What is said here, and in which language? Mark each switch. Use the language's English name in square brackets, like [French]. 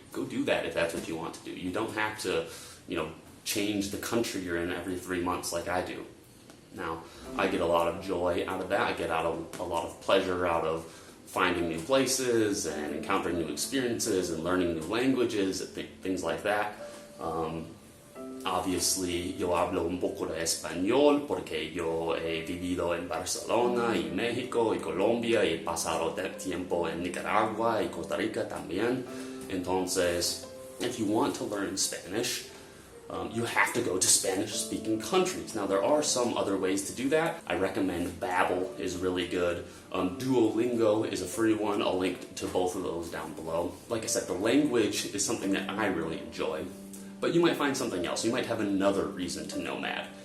[English] Go do that if that's what you want to do. You don't have to, change the country you're in every 3 months like I do. Now, I get a lot of joy out of that. I get a lot of pleasure out of finding new places and encountering new experiences and learning new languages, things like that. Obviously, [Spanish] yo hablo un poco de español porque yo he vivido en Barcelona y México y Colombia y he pasado tiempo en Nicaragua y Costa Rica también. Entonces, [English] if you want to learn Spanish, you have to go to Spanish-speaking countries. Now, there are some other ways to do that. I recommend Babbel is really good. Duolingo is a free one. I'll link to both of those down below. Like I said, the language is something that I really enjoy. But you might find something else. You might have another reason to nomad.